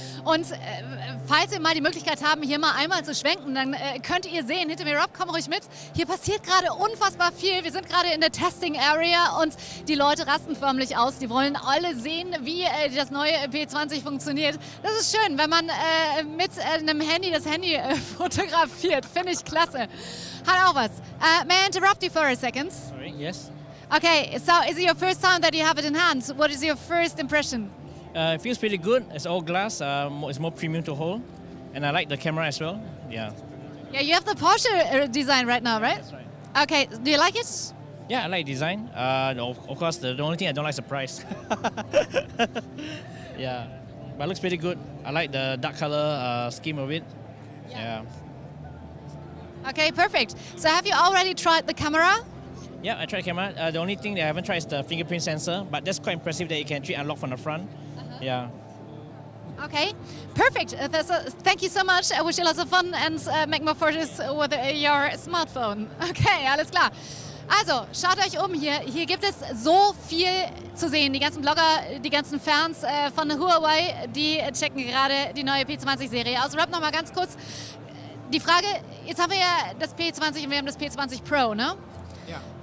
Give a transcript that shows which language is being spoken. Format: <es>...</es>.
<de>Und falls wir mal die Möglichkeit haben, hier mal einmal zu schwenken, dann könnt ihr sehen, hinter mir, Rob, komm ruhig mit. Hier passiert gerade unfassbar viel. Wir sind gerade in der Testing Area und die Leute rasten förmlich aus. Die wollen alle sehen, wie das neue P20 funktioniert. Das ist schön, wenn man mit einem Handy das Handy fotografiert. Finde ich klasse. Hat auch was.</de> <en>May I interrupt you for a second? Sorry, yes. Okay, so is it your first time that you have it in hand? What is your first impression? It feels pretty good. It's all glass. It's more premium to hold. And I like the camera as well. Yeah. Yeah, you have the Porsche design right now, right? That's right. Okay, do you like it? Yeah, I like design. Of course, the only thing I don't like is the price. Yeah, but it looks pretty good. I like the dark color scheme of it. Yeah. Okay, perfect. So have you already tried the camera? Yeah, I tried the camera. The only thing that I haven't tried is the fingerprint sensor, but that's quite impressive that you can actually unlock from the front. Yeah. Okay, perfect. Thank you so much. I wish you lots of fun and make more photos with your smartphone.</en> <de>Okay, alles klar. Also, schaut euch um hier. Hier gibt es so viel zu sehen. Die ganzen Blogger, die ganzen Fans von Huawei, die checken gerade die neue P20-Serie aus. Rob, noch mal ganz kurz. Die Frage, jetzt haben wir ja das P20 und wir haben das P20 Pro, ne? Ja.</de>